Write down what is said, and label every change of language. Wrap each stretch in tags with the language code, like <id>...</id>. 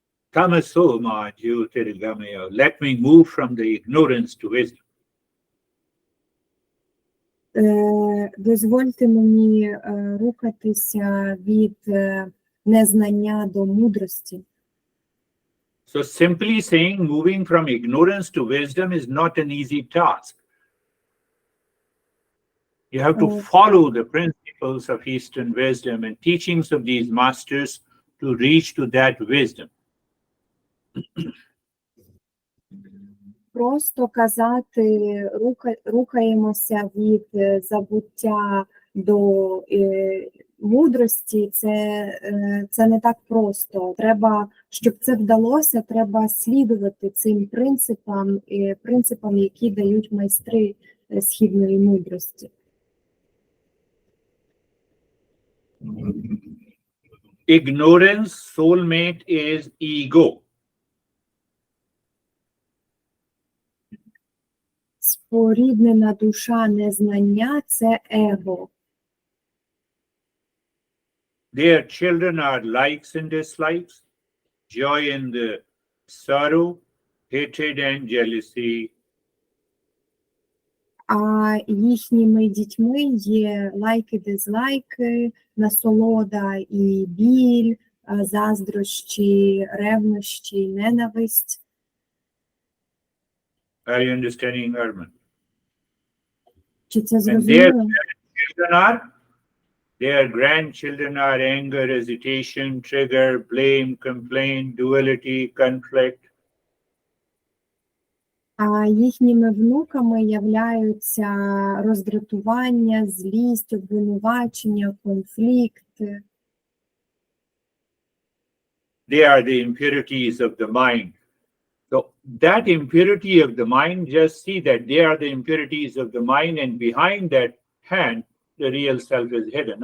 <sa>Tamaso ma jyotirgamaya,</sa> <en>let me move from the ignorance to wisdom.</en> <uk>Дозвольте мені рухатися від незнання до мудрості.</uk> <en>So simply saying moving from ignorance to wisdom is not an easy task. You have to follow the principles of Eastern wisdom and teachings of these masters to reach to that wisdom.</en> <uk>Просто казати, рухаємося від забуття до мудрості, це не так просто. Треба, щоб це вдалося, треба слідувати цим принципам, які дають майстри східної мудрості.</uk> <en>Ignorance, soulmate is ego.</en> <uk>Споріднена душа незнання – це его.</uk> <en>Their children are likes and dislikes, joy and sorrow, hatred and jealousy.</en> <uk>А їхніми дітьми є лайки, дизлайки, насолода і біль, заздрощі, ревнощі, ненависть.</uk> <en>Are you understanding, Arman?</en> <uk>Чи це</uk> <en>And</en> <uk>зрозуміло?</uk> <en>their grandchildren are anger, hesitation, trigger, blame, complaint, duality, conflict.</en> <uk>А їхніми внуками являються роздратування, злість, обвинувачення, конфлікт.</uk> <en>They are the impurities of the mind. So that impurity of the mind, just see that they are the impurities of the mind, and behind that hand, the real self is hidden.</en>